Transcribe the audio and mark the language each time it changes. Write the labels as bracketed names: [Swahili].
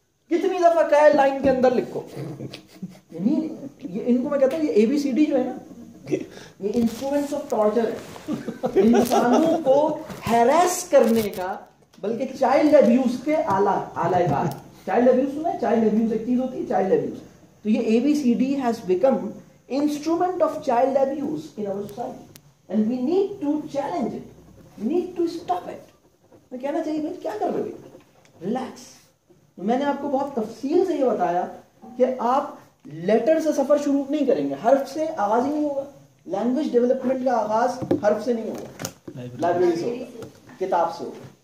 [Urdu] کتنی دفعہ کہا ہے لائن کے اندر لکھو. یعنی یہ ان کو میں کہتا ہوں یہ ABCD جو ہے نا, یہ انسٹرومنٹس آف ٹارچر ہے, انسانوں کو ہیراس کرنے کا, بلکہ چائلڈ ابیوز کے آلہ کار. چائلڈ ابیوز سنا ہے؟ چائلڈ ابیوز ایک چیز ہوتی ہے, چائلڈ ابیوز. تو یہ [English] ABCD has become instrument of child abuse in our society. And we need to challenge it. We need to stop it. [Urdu] میں کہنا چاہیے بھائی کیا کر رہے ہو, ریلیکس. میں نے آپ کو بہت تفصیل سے یہ بتایا کہ آپ لیٹر سے سفر شروع نہیں کریں گے, حرف سے آغاز ہی نہیں ہوگا. لینگویج ڈیولپمنٹ کا آغاز حرف سے نہیں ہوگا, لائبریری سے ہوگا, کتاب سے ہوگا.